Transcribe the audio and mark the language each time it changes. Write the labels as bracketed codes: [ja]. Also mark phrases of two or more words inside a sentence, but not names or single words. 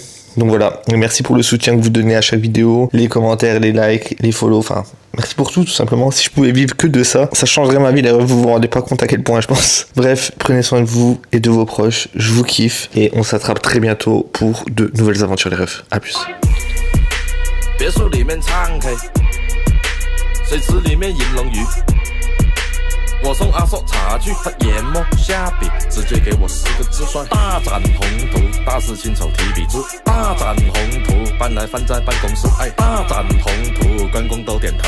[fr] Donc voilà, merci pour le soutien que vous donnez à chaque vidéo, les commentaires, les likes, les follow, enfin, merci pour tout simplement. Si je pouvais vivre que de ça, ça changerait ma vie, les refs, vous vous rendez pas compte à quel point je pense. Bref, prenez soin de vous et de vos proches, je vous kiffe et on s'attrape très bientôt pour de nouvelles aventures les refs. À plus. [zh] 我送阿索茶具，他研磨下笔，直接给我4个字算大展宏图。大师亲手提笔字，大展宏图，搬来放在办公室，哎，大展宏图，员工都点头。